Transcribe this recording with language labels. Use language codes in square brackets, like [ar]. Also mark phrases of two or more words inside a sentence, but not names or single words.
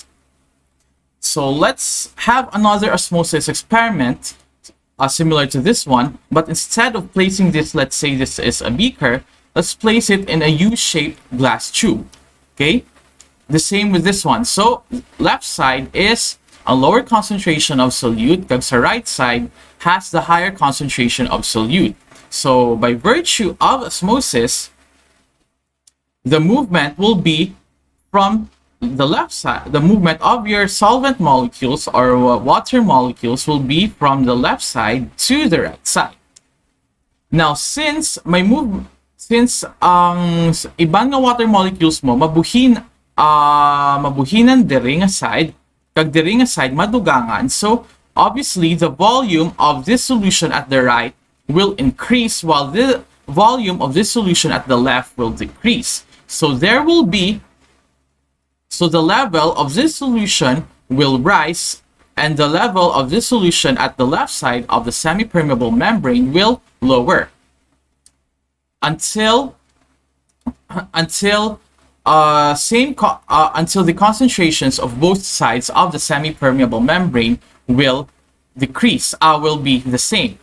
[en] So let's have another osmosis experiment similar to this one, but instead of placing this, let's say this is a beaker, let's place it in a U-shaped glass tube. Okay, the same with this one. So left side is a lower concentration of solute, [hil] kag sa [en] right side has the higher concentration of solute. So by virtue of osmosis, the movement will be from the left side. The movement of your solvent molecules or water molecules will be from the left side to the right side. [hil] Now, since ibang nga [en] water molecules [hil] mo mabuhinan diri nga side, kag diri nga side madugangan, [en] so obviously the volume of this solution at the right will increase while the volume of this solution at the left will decrease. So there will be, so the level of this solution will rise and the level of this solution at the left side of the semi-permeable membrane will lower until until the concentrations of both sides of the semi-permeable membrane will decrease, will be the same.